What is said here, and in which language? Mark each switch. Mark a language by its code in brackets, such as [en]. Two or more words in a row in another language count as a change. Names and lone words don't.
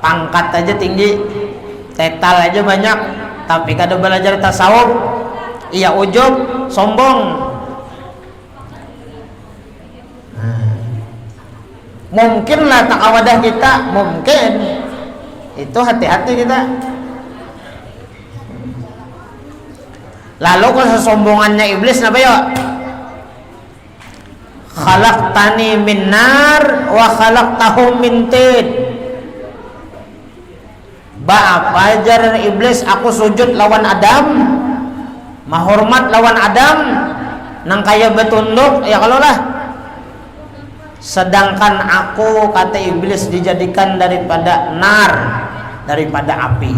[bjn] pangkat aja tinggi, tetal aja banyak, tapi kada belajar tasawuf, iya ujub, sombong. Mungkinlah takawadah kita, mungkin itu hati-hati kita. Lalu kesombongannya iblis apa ya? [ar] خلقتني من نار وخلقته من طين. [bjn] Apa ajaran iblis? Aku sujud lawan Adam, mahormat lawan Adam, nang kaya betunduk ya kalau lah. Sedangkan aku, kata iblis, dijadikan daripada nar, daripada api.